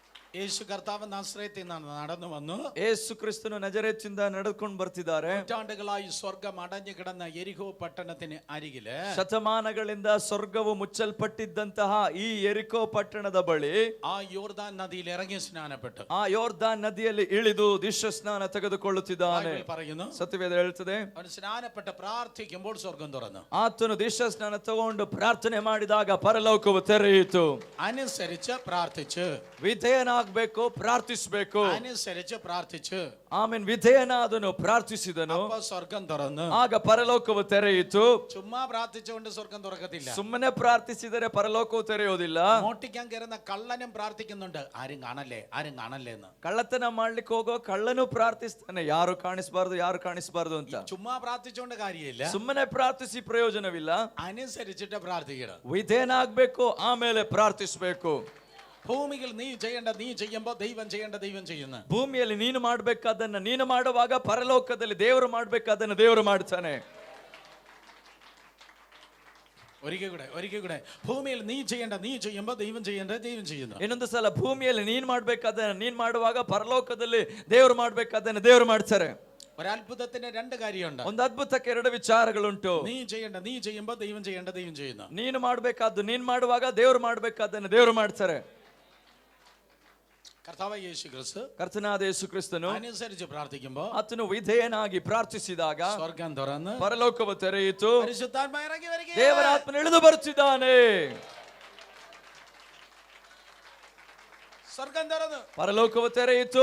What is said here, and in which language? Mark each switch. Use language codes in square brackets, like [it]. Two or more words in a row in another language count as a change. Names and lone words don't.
[ml] യേശു കർത്താവ് നാസറേത്തിൽ നിന്ന് നടന്നു വന്നു. [kn] ಯೇಸು ಕ್ರಿಸ್ತನು ನಜರೇತಿಂದ ನಡೆದುಕೊಂಡು ಬರ್ತಿದ್ದಾರೆ. [ml] നൂറ്റാണ്ടുകളായി സ്വർഗം അടഞ്ഞു കിടന്ന യെരിഹോ പട്ടണത്തിന് അരികില് [kn] ಶತಮಾನಗಳಿಂದ ಸ್ವರ್ಗವು ಮುಚ್ಚಲ್ಪಟ್ಟಿದ್ದಂತಹ ಈ ಯೆರಿಕೋ ಪಟ್ಟಣದ ಬಳಿ [ml] ആ യോർദാൻ നദിയിൽ ഇറങ്ങി സ്നാനപ്പെട്ടു. [kn] ಆ ಯೋರ್ದಾನ್ ನದಿಯಲ್ಲಿ ಇಳಿದು ದೀಕ್ಷಾ ಸ್ನಾನ ತೆಗೆದುಕೊಳ್ಳುತ್ತಿದ್ದಾನೆ. [ml] ബൈബിൾ പറയുന്നു, [kn] ಸತ್ಯವೇದ ಹೇಳ್ತದೆ, [ml] അവൻ സ്നാനപ്പെട്ട് പ്രാർത്ഥിക്കുമ്പോൾ സ്വർഗം തുറന്നു. [kn] ಆತನು ದೀಕ್ಷಾ ಸ್ನಾನ ತಗೊಂಡು ಪ್ರಾರ್ಥನೆ ಮಾಡಿದಾಗ ಪರಲೋಕವು ತೆರೆಯಿತು. [ml] അനുസരിച്ച് പ്രാർത്ഥിച്ചു, [kn] ವಿಧೇಯನಾಗಬೇಕು, ಪ್ರಾರ್ಥಿಸಬೇಕು. [ml] അനുസരിച്ച് പ്രാർത്ഥിച്ചു. [kn] ಆಮೇಲೆ ವಿಧೇಯನಾದನು, ಪ್ರಾರ್ಥಿಸಿದನು, [ml] അപ്പൊ സ്വർഗം തുറന്നു. [kn] ಆಗ ಪರಲೋಕವು ತೆರೆಯಿತು. [ml] ചുമ്മാ പ്രാർത്ഥിച്ചുകൊണ്ട് സ്വർഗം തുറക്കത്തില്ല. [kn] ಸುಮ್ಮನೆ ಪ್ರಾರ್ಥಿಸಿದರೆ ಪರಲೋಕವು ತೆರೆಯೋದಿಲ್ಲ. [ml] മോട്ടിക്കാൻ കയറുന്ന കള്ളനും പ്രാർത്ഥിക്കുന്നുണ്ട്, ആരും കാണല്ലേ, ആരും കാണല്ലേ എന്ന്. [kn] ಕಳ್ಳತನ ಮಾಡ್ಲಿಕ್ಕೆ ಹೋಗೋ ಕಳ್ಳನು ಪ್ರಾರ್ಥಿಸ್ತಾನೆ, ಯಾರು ಕಾಣಿಸಬಾರ್ದು, ಯಾರು ಕಾಣಿಸಬಾರ್ದು ಅಂತ. [ml] ചുമ്മാ പ്രാർത്ഥിച്ചുകൊണ്ട് കാര്യമില്ല. [kn] ಸುಮ್ಮನೆ ಪ್ರಾರ್ಥಿಸಿ ಪ್ರಯೋಜನವಿಲ್ಲ. [ml] അനുസരിച്ചിട്ട് പ്രാർത്ഥിക്കണം. [kn] ವಿಧೇಯನಾಗಬೇಕು, ಆಮೇಲೆ ಪ್ರಾರ್ಥಿಸಬೇಕು. [ml] ഭൂമിയിൽ നീ ചെയ്യേണ്ട നീ ചെയ്യുമ്പോൾ ദൈവം ചെയ്യേണ്ട ദൈവം ചെയ്യുന്നു. [kn] ಭೂಮಿಯಲ್ಲಿ ನೀನು ಮಾಡಬೇಕಾದನ್ನ ನೀನು ಮಾಡುವಾಗ ಪರಲೋಕದಲ್ಲಿ ದೇವರು ಮಾಡಬೇಕಾದನ್ನ ದೇವರು ಮಾಡ್ತಾನೆ. [ml] ഒരിക്കൽ കൂടെ ഭൂമിയിൽ നീ ചെയ്യേണ്ട നീ ചെയ്യുമ്പോൾ ദൈവം ചെയ്യേണ്ട ദൈവം ചെയ്യുന്നു. [kn] ಇನ್ನೊಂದು ಸಲ ಭೂಮಿಯಲ್ಲಿ ನೀನು ಮಾಡಬೇಕಾದನ್ನ ನೀನು ಮಾಡುವಾಗ ಪರಲೋಕದಲ್ಲಿ ದೇವರು ಮಾಡಬೇಕಾದನ್ನ ದೇವರು ಮಾಡ್ತಾರೆ. [ml] ഒരത്ഭുതത്തിന് രണ്ട് കാര്യമുണ്ട്. [kn] ಒಂದು ಅದ್ಭುತಕ್ಕೆ ಎರಡು ವಿಚಾರಗಳುಂಟು. [ml] നീ ചെയ്യേണ്ട നീ ചെയ്യുമ്പോൾ ദൈവം ചെയ്യേണ്ട ದೈವಂ ചെയ്യുന്നു. [kn] ನೀನು ಮಾಡಬೇಕಾದ್ದು ನೀನು ಮಾಡುವಾಗ ದೇವರು ಮಾಡಬೇಕಾದನ್ನ ದೇವರು ಮಾಡ್ತಾರೆ. [ml] കർത്താവായ യേശു ക്രിസ്തു, [kn] ಕರ್ತನಾದ ಯೇಸು ಕ್ರಿಸ್ತನು [ml] അനുസരിച്ച് പ്രാർത്ഥിക്കുമ്പോൾ [kn] ಆತನು ವಿಧೇಯನಾಗಿ ಪ್ರಾರ್ಥಿಸಿದಾಗ [ml] സ്വർഗം തുറന്ന് [kn] ಪರಲೋಕವು ತೆರೆಯಿತು. [ml] പരിശുദ്ധാത്മാ ഇറങ്ങി വരികയാണ്. [kn] ದೇವರ ಆತ್ಮನು ಇಳಿದು ಬರುತ್ತಿದ್ದಾನೆ. [ml] സ്വർഗം തുറന്നു, [kn] ಪರಲೋಕವು ತೆರೆಯಿತು.